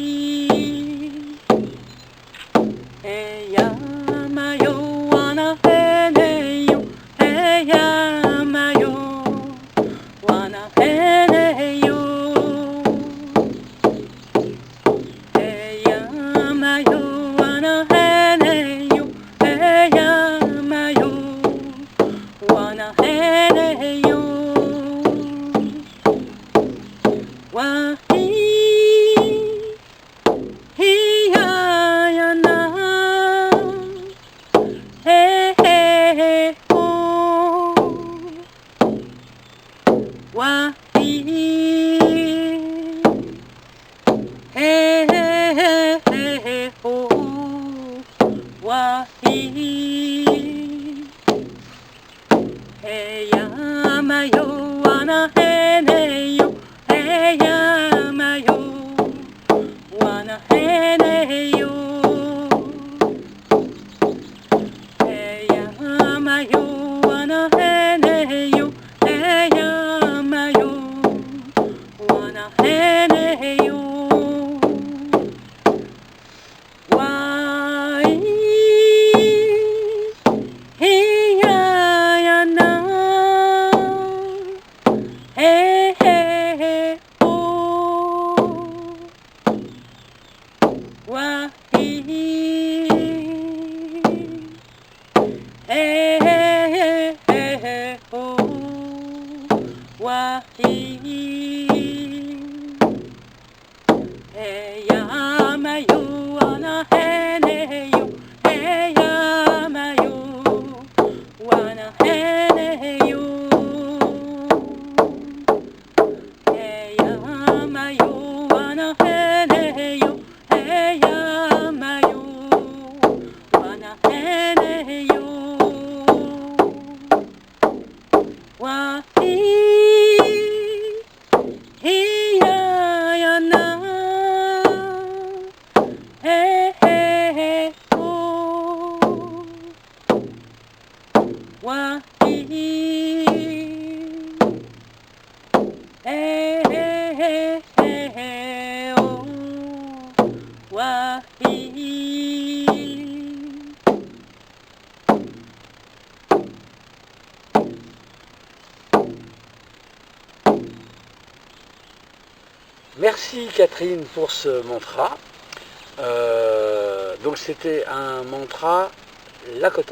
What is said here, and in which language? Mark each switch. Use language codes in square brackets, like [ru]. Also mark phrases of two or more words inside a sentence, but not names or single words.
[fr] Hey, yamayo, wana heneyo, hey, yamayo, wana heneyo. Hey, yamayo, wana heneyo, hey, yamayo, wana heneyo. Wahi, hiya na, hey, hey, hey, oh. Wahi, hey, hey, hey, hey, hey, oh. Wahi, hey, yamayo, wana heneyo, hey, yamayo, wana heneyo. Hey, yamayo, wana heneyo, hey, yamayo, wana heneyo. Wai, hiya na, hey, hey, hey, oh. Wahi, hey, hey, hey, hey, oh. Wahi, hey, yamayo, wana heneyo, hey, yamayo, wana heneyo. Hey, yamayo, wana heneyo, hey, yamayo, wana heneyo. Wahi, hiya na, hey, hey, hey, oh. Wahi, hey, hey, hey, hey, hey, oh. Wahi. Merci Catherine pour ce mantra. Donc c'était un mantra Lakota.